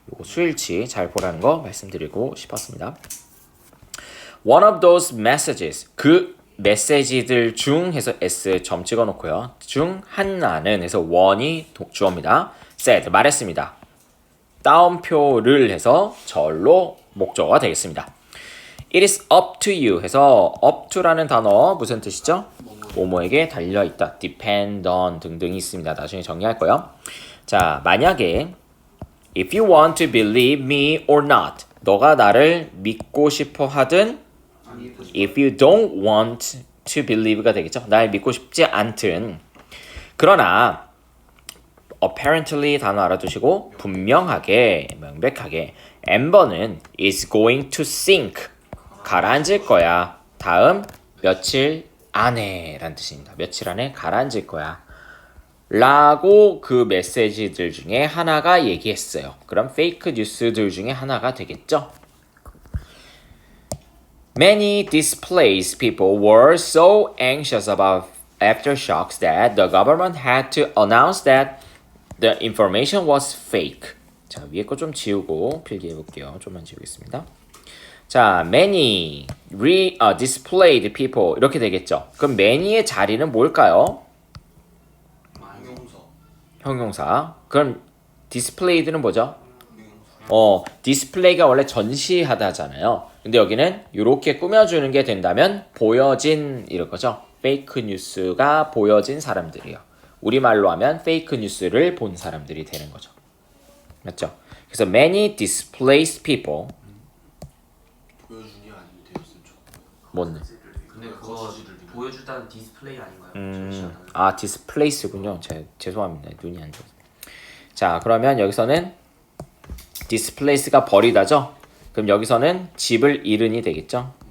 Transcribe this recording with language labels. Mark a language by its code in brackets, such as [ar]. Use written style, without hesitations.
[ko] 요거 수일치 잘 보라는 거 말씀드리고 싶었습니다. [en] One of those messages. [ko] 그 메시지들 중 해서 S 점 찍어 놓고요. 중 하나는 해서 one이 주어입니다. said 말했습니다. 따옴표를 해서 절로 목적어가 되겠습니다. [en] It is up to you [ko] 해서 [en] up to라는 [ko] 단어 무슨 뜻이죠? 뭐뭐에게 달려있다, depend on 등등이 있습니다. 나중에 정리할 거예요. 자, 만약에 [en] if you want to believe me or not [ko] 너가 나를 믿고 싶어 하든 [en] if you don't want to believe가 되겠죠. [ko] 날 믿고 싶지 않든 그러나 apparently 단어 알아두시고 분명하게 명백하게 엠버는 [en] is going to sink [ko] 가라앉을 거야. 다음 며칠 안에 라는 뜻입니다. 며칠 안에 가라앉을 거야 라고 그 메시지들 중에 하나가 얘기했어요. 그럼 페이크 뉴스들 중에 하나가 되겠죠. [en] Many displaced people were so anxious about aftershocks that the government had to announce that the information was fake. [ko] 자, 위에 거 좀 지우고 필기해 볼게요. 좀만 지우겠습니다. 자, many displaced people 이렇게 되겠죠. 그럼 many의 자리는 뭘까요? 형용사. 그럼 displayed는 뭐죠? 디스플레이가 원래 전시하다잖아요. 근데 여기는 이렇게 꾸며주는 게 된다면 보여진 이럴 거죠. 페이크 뉴스가 보여진 사람들이에요. 우리말로 하면 페이크 뉴스를 본 사람들이 되는 거죠. 맞죠? [en] 그래서 many displaced people [ko] 보여준이 아니면 되었으면 좋겠어요. 뭔데? 근데 그거 보여주다는 디스플레이 아닌가요? displace군요. 죄송합니다. 눈이 안 좋아서. 자, 그러면 여기서는 displace가 버리다죠? 그럼 여기서는 집을 잃은이 되겠죠?